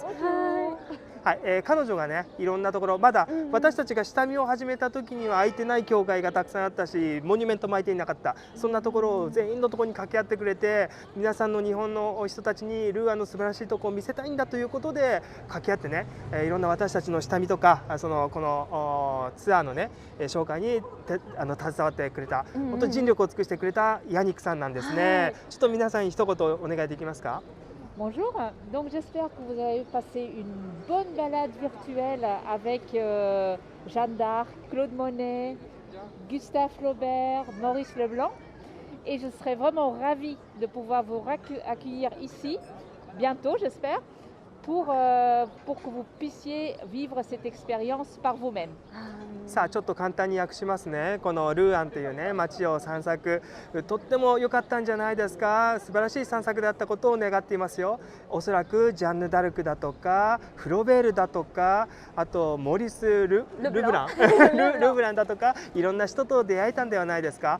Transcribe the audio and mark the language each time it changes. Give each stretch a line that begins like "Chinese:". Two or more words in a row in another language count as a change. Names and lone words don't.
Japanese: はい、彼女がね、いろんなところ、まだ私たちが下見を始めた時には空いてない教会がたくさんあったし、モニュメントも空いていなかった、そんなところを全員のところに掛け合ってくれて、皆さんの日本の人たちにルーアンの素晴らしいところを見せたいんだということで掛け合ってね、いろんな私たちの下見とか、このツアーのね紹介に携わってくれた、本当に尽力を尽くしてくれたヤニックさんなんですね。ちょっと皆さんに一言お願いできますか？
French: Bonjour, donc j'espère que vous avez passé une bonne balade virtuelle avec Jeanne d'Arc, Claude Monet, Gustave Flaubert, Maurice Leblanc, et je serai vraiment ravie de pouvoir vous accueillir ici, bientôt j'espère, pour que vous puissiez vivre cette expérience par vous-même.
Japanese: さあちょっと簡単に訳しますね。このルーアンというね街を散策、とっても良かったんじゃないですか。素晴らしい散策だったことを願っていますよ。おそらくジャンヌ・ダルクだとかフロベールだとか、あとモリス・ルブランだとか、いろんな人と出会えたんではないですか。